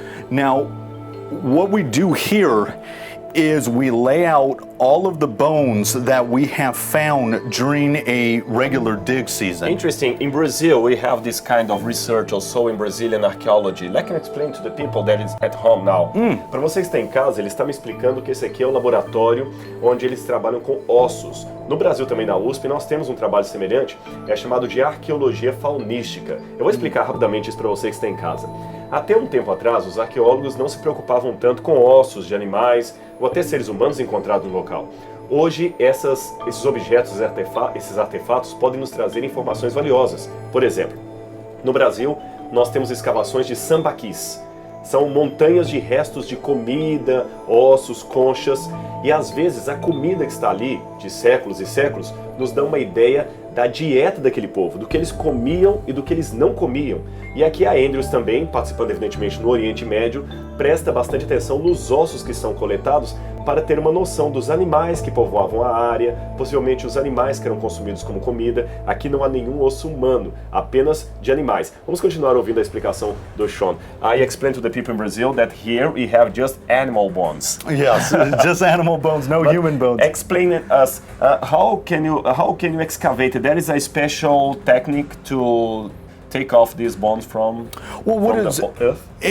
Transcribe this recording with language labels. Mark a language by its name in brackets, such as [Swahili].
[English] Now, what we do here is we lay out all of the bones that we have found during a regular dig season. Interesting. In Brazil, we have this kind of research also in Brazilian archaeology. Let me explain to the people that is at home now. [Portuguese] Para vocês que estão em casa, ele está me explicando que esse aqui é um laboratório onde eles trabalham com ossos. No Brasil também, na USP, nós temos um trabalho semelhante, é chamado de arqueologia faunística. Eu vou explicar rapidamente isso para você que está em casa. Até um tempo atrás, os arqueólogos não se preocupavam tanto com ossos de animais ou até seres humanos encontrados no local. Hoje, esses objetos, esses artefatos podem nos trazer informações valiosas. Por exemplo, no Brasil, nós temos escavações de sambaquis. São montanhas de restos de comida, ossos, conchas, e às vezes a comida que está ali, de séculos e séculos, nos dá uma ideia da dieta daquele povo, do que eles comiam e do que eles não comiam. E aqui a Andrews também, participando evidentemente no Oriente Médio, presta bastante atenção nos ossos que são coletados para ter uma noção dos animais que povoavam a área, possivelmente os animais que eram consumidos como comida. Aqui não há nenhum osso humano, apenas de animais. Vamos continuar ouvindo a explicação do Sean. [English] I explained to the people in Brazil that here we have just animal bones. Yes, just animal bones, no human bones. Explain it us. How can you excavate it? There is a special technique to take off these bones from the earth?